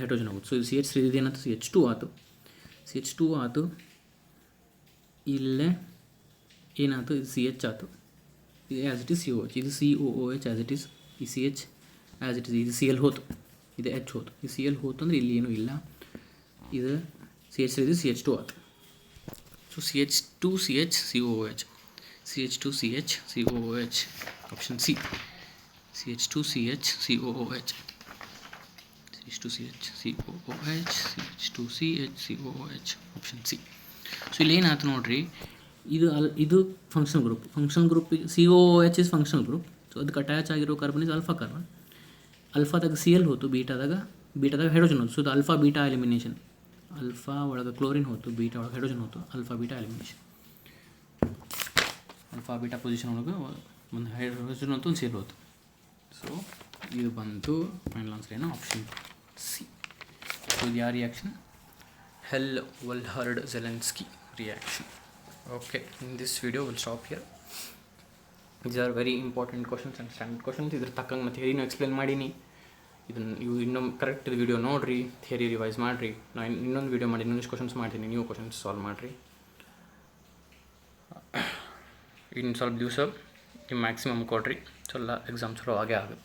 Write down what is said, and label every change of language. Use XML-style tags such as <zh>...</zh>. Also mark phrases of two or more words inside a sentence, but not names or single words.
<kn>ಸೊ ಇದು CH3 ಇದೇನಂತ CH2 ಆಯಿತು. CH2 ಆಯಿತು, ಇಲ್ಲೇ ಏನಾಯ್ತು, ಇದು CH ಆಯಿತು,</kn> <en>as it is</en> <kn>COH, ಇದು COOH</kn> <en>as it is,</en> <kn>ಈ CH</kn> <en>as it is,</en> <kn>ಇದು Cl ಹೋತು, ಇದು H ಹೋತು, ಈ Cl ಹೋತು ಅಂದರೆ ಇಲ್ಲಿ ಏನೂ ಇಲ್ಲ, ಇದು CH3 ಇದು CH2 ಆಯಿತು.</kn> <en>ಸೊ CH2CH COOH, CH2CH COOH, ಆಪ್ಷನ್ ಸಿ, CH2CH COOH, CH2CH COOH, CH2CH COOH, ಆಪ್ಷನ್ ಸಿ.</en> <kn>ಸೊ ಇಲ್ಲಿ ಏನಾಯ್ತು ನೋಡಿರಿ, ಇದು</kn> <en>function group COOH is functional group.</en> <kn>ಸೊ ಅದಕ್ಕೆ ಅಟ್ಯಾಚ್ ಆಗಿರೋ</kn> <en>carbon is alpha carbon.</en> <kn>ಅಲ್ಫಾದಾಗ Cl ಹೋತು, ಬೀಟಾದಾಗ ಹೈಡ್ರೋಜನ್ ಹೋತು. ಸೊ ಇದು</kn> <en>alpha beta elimination.</en> <kn>ಅಲ್ಫಾ ಒಳಗೆ ಕ್ಲೋರಿನ್ ಹೋತು, ಬೀಟಾ ಒಳಗೆ ಹೈಡ್ರೋಜನ್ ಹೋತು,</kn> <en>alpha beta elimination. alpha beta position</en> <kn>ಒಳಗೆ ಒಂದು ಹೈಡ್ರೋಜನ್ ಹೋತು, ಒಂದು Cl ಹೋತು. ಸೊ ಇದು ಬಂತು</kn> <en>final answer</en> <kn>ಏನು,</kn> <en>option C.</en> <kn>ಸೊ ಇದು ಯಾವ ರಿಯಾಕ್ಷನ್,</kn> <en>Hell-Wohlhard-Zelensky reaction. Okay, in this video we'll stop here. These are very important questions and standard questions.</en> <kn>ಇದ್ರ ತಕ್ಕಂಗೆ ಮತ್ತು ಥಿಯರಿನೂ ಎಕ್ಸ್ಪ್ಲೇನ್ ಮಾಡೀನಿ. ಇದನ್ನು ನೀವು ಇನ್ನೊಂದು</kn> <en>correct video</en> <kn>ನೋಡಿರಿ,</kn> <en>theory revise</en> <kn>ಮಾಡಿರಿ. ನಾನು ಇನ್ನೊಂದು ವಿಡಿಯೋ ಮಾಡಿ ಇನ್ನೊಂದಿಷ್ಟು ಕ್ವಶನ್ಸ್ ಮಾಡ್ತೀನಿ, ನೀವು</kn> <en>questions solve</en> <kn>ಮಾಡಿರಿ. ಇನ್ನು ಸ್ವಲ್ಪ ದಿವಸ ನೀವು ಮ್ಯಾಕ್ಸಿಮಮ್ ಕೊಡ್ರಿ, ಸ್ವಲ್ಪ ಎಕ್ಸಾಮ್ ಚಲೋ ಆಗೇ ಆಗುತ್ತೆ.</kn>